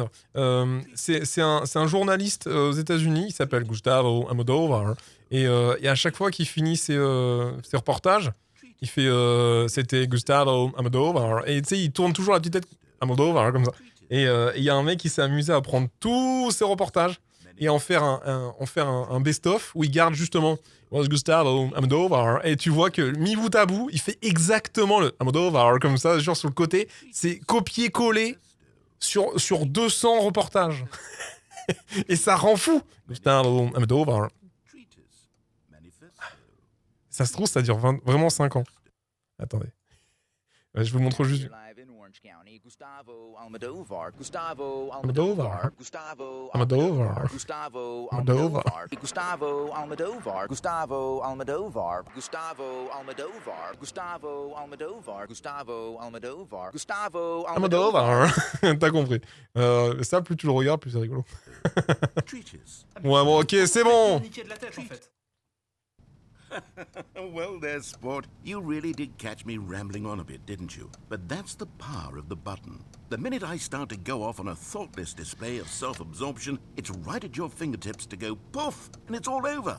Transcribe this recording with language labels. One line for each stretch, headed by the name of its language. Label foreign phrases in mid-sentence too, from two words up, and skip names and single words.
French: C'est un journaliste aux États-Unis, il s'appelle Gustavo Almodovar, et à chaque fois qu'il finit ses reportages, il fait c'était Gustavo Almodovar, et tu sais, il tourne toujours la petite tête Almodovar comme ça. Et il y a un mec qui s'est amusé à prendre tous ses reportages et en faire un best-of où il garde justement Gustavo Almodovar, et tu vois que mi bout à bout, il fait exactement le Almodovar comme ça, genre sur le côté, c'est copier-coller sur 200 reportages. Et ça rend fou. Gustavo Almodovar. Ça se trouve, ça dure vraiment 5 ans. Attendez. Je vous montre juste. Gustavo Almodovar, Gustavo Almodovar, Gustavo Almodovar, Gustavo Almodovar, Gustavo Almodovar, Gustavo Almodovar, Gustavo Almodovar, Gustavo Almodovar, Gustavo Almodovar, Gustavo Almodovar. T'as compris. Ça, plus tu le regardes, plus c'est rigolo. Ouais, bon, ok, c'est bon.
English: Well there, sport. You really did catch me rambling on a bit, didn't you? But that's the power of the button. The minute I start to go off on a thoughtless display of self-absorption, it's right at your fingertips to go poof, and it's all over.